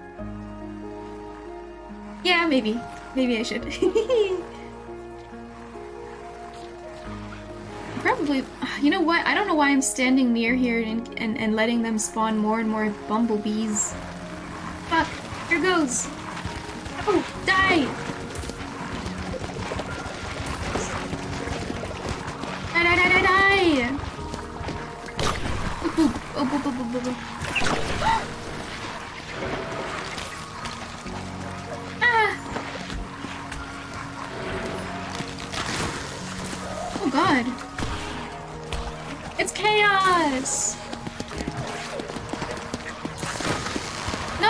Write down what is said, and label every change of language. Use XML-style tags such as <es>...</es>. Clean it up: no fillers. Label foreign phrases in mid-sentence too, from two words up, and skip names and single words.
<en>Yeah, maybe. Maybe I should. Probably, you know what? I don't know why I'm standing near here and letting them spawn more and more bumblebees. Fuck, here goes. Oh, die! Die, die, die, die, die! Oh, boo, boo, boo, boo, boo. Ah! Oh god. It's chaos! No!</en>